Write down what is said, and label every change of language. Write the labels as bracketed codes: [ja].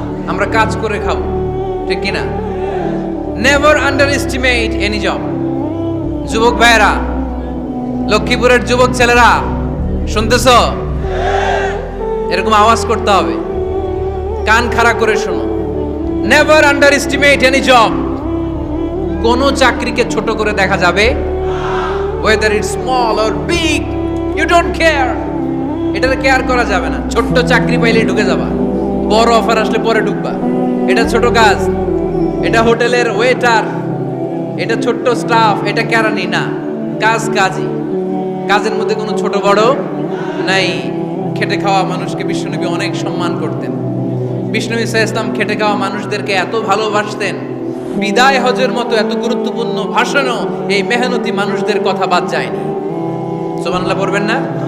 [bn] আমরা কাজ করে খাবো, ঠিক কিনা? [en] Never underestimate any job. [bn] যুবক ভাইয়েরা, লক্ষ্মীপুরের যুবক ছেলেরা শুনতেছ? এরকম আওয়াজ করতে হবে, কান খাড়া করে শোনো। [en] Never underestimate any job. [bn] কোন চাকরিকে ছোট করে দেখা যাবে, [en] whether it's small or big, you don't care. [bn] এটার কেয়ার করা যাবে না। ছোট্ট চাকরি পাইলে ঢুকে যাবা, বড় অফার আসলে পরে ঢুকবা। এটা ছোট কাজ, এটা হোটেলের ওয়েটার, এটা ছোট্ট স্টাফ, এটা কেরানি না। কাজ কাজই, কাজের মধ্যে কোনো ছোট বড় নাই। খেটে খাওয়া মানুষকে বিশ্বনবী অনেক সম্মান করতেন। বিষ্ণু ইসলাম খেটে খাওয়া মানুষদেরকে এত ভালোবাসতেন, বিদায় হজের মতো এত গুরুত্বপূর্ণ ভাষণও এই মেহনতি মানুষদের কথা বাদ যায়নি। সুবহানাল্লাহ পড়বেন না?